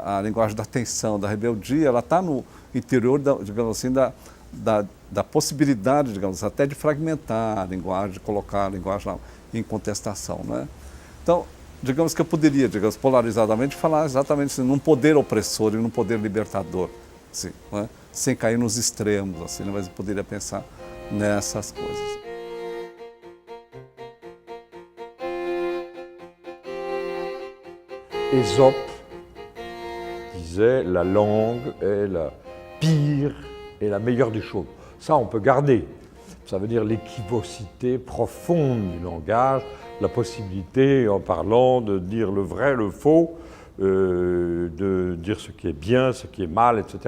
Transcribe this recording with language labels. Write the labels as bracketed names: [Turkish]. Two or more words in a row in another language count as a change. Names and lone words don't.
[Portuguese] A linguagem da tensão, da rebeldia, ela está no interior, digamos assim, da possibilidade, digamos, até de fragmentar a linguagem, de colocar a linguagem em contestação, né? Então, digamos que eu poderia, digamos, polarizadamente, falar exatamente assim, num poder opressor e num poder libertador, assim, né? Sem cair nos extremos, assim, né? Mas eu poderia pensar nessas coisas. [French] Ésope disait la langue est la pire et la meilleure des choses. Ça, on peut garder. Ça veut dire l'équivocité profonde du langage, la possibilité, en parlant, de dire le vrai, le faux, de dire ce qui est bien, ce qui est mal, etc.